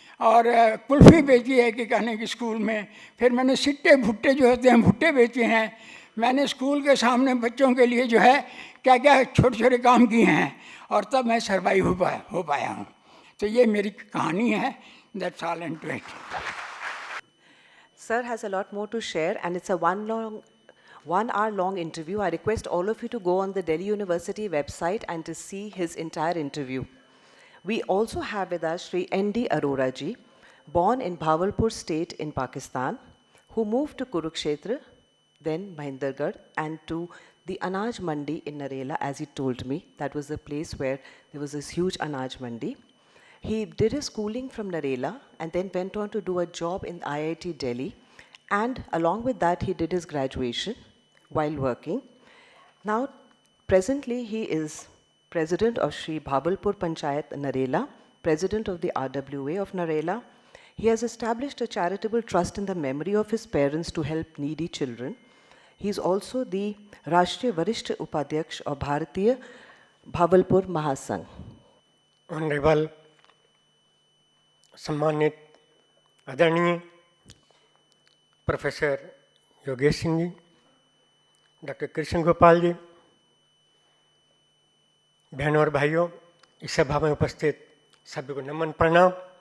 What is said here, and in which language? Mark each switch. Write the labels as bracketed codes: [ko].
[hi] और कुल्फ़ी बेची है कि कहने की स्कूल में। फिर मैंने सिट्टे भुट्टे जो होते हैं भुट्टे बेचे हैं। मैंने स्कूल के सामने बच्चों के लिए जो है क्या क्या छोटे छोटे काम किए हैं, और तब मैं सर्वाइव हो पाया हूँ। तो ये मेरी कहानी है। [en] That's all and to it. Sir has a lot more to share, and it's a 1 hour long interview. I request all of you to go on the Delhi University website and to see his entire interview. We also have with us Sri N.D. Arora ji, born in Bhavalpur state in Pakistan, who moved to Kurukshetra, then Mahindergarh, and to the Anaj Mandi in Narela, as he told me. That was the place where there was this huge Anaj Mandi. He did his schooling from Narela and then went on to do a job in IIT Delhi, and along with that he did his graduation while working. Now, presently he is president of Sri Bhabalpur Panchayat Narela, president of the RWA of Narela. He has established a charitable trust in the memory of his parents to help needy children. He is also the Rashtriya Varishtha Upadhyaksh of Bharatiya Bhabalpur Mahasangh. [hi] Honorable सम्मानित आदरणीय professor Yogesh Singh ji, doctor Krishna Gopal ji, बहनों और भाइयों, इस सभा में उपस्थित सभी को नमन प्रणाम।